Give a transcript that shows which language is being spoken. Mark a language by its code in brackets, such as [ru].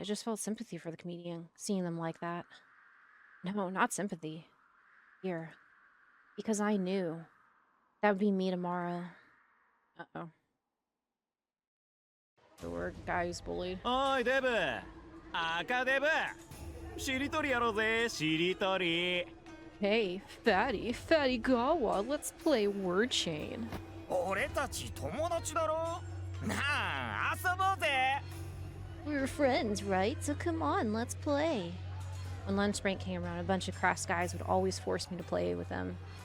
[en] I just felt sympathy for the comedian, seeing them like that. No, not sympathy. Fear. Because I knew that would be me tomorrow. Uh-oh. The word guy who's bullied. Oi, Deb! Aka Deb! [ja] しりとりやろうぜ、しりとり。 [en] Hey, Fatty Gawa, let's play word chain. [ja] 俺たち友達だろ。なあ、遊ぼうぜ。 [en] We're friends, right? So come on, let's play. When lunch break came around, a bunch of crass guys would always force me to play with them.